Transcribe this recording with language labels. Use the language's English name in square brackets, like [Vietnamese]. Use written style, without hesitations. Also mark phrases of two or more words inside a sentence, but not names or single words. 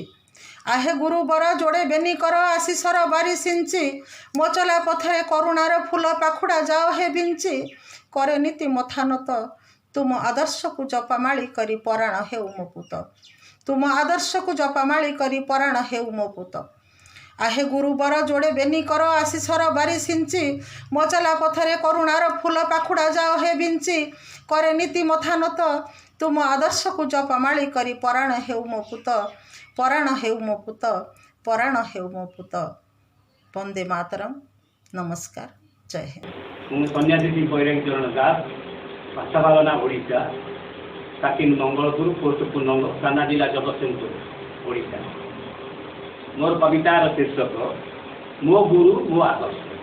[Odia] ଆହେ ଗୁରୁବର ଯୋଡ଼େ ବେନିକର ଆଶିଷର ବାରି ସିଞ୍ଚି। ମୋ ଚଲା ପଥରେ କରୁଣାର ଫୁଲ ପାଖୁଡ଼ା ଯାଅ ହେ ବିଞ୍ଚି। କରେ ନୀତି ମଥାନତ ତୁମ ଆଦର୍ଶକୁ ଜପାମାଳି କରି ପରାଣ ହେଉ ମୋ ପୁତ। ତୁମ ଆଦର୍ଶକୁ ଜପାମାଳି କରି ପରାଣ ହେଉ ମୋ ପୁତ। ଆହେ ଗୁରୁବର ଯୋଡ଼େ ବେନି କର ଆଶିଷର ବାରି ସିଞ୍ଚି ମୋ ଚଲା ପଥରେ କରୁଣାର ଫୁଲ ପାଖୁଡ଼ା ଯାଅ ହେ ବିଞ୍ଚି କରେ ନୀତି ମଥାନତ ତୁମ ଆଦର୍ଶକୁ ଜପାମାଳି କରି ପରାଣ ହେଉ ମୋ ପୁତ ପରାଣ ହେଉ ମୋ ପୁତ ପରାଣ ହେଉ ମୋ ପୁତ पराण हेउ मो पुत पराण हेउ मो पुत। [Hindi] वंदे मातरम। नमस्कार। जय हिंद। [Odia] ମୁଁ ସନ୍ନ୍ୟାସୀ ବୈରାଗୀ ଚରଣ ଦାସ, ଭାଷାଭାବନା ଓଡ଼ିଶା, କାକିନ ମଙ୍ଗଳପୁର, ପୋଷ୍ଟ ପୂର୍ଣ୍ଣଙ୍ଗ, ଥାନା ଜିଲ୍ଲା ଜଗତସିଂହପୁର, ଓଡ଼ିଶା। ମୋର କବିତାର ଶୀର୍ଷକ ମୋ ଗୁରୁ ମୋ ଆଦର୍ଶ।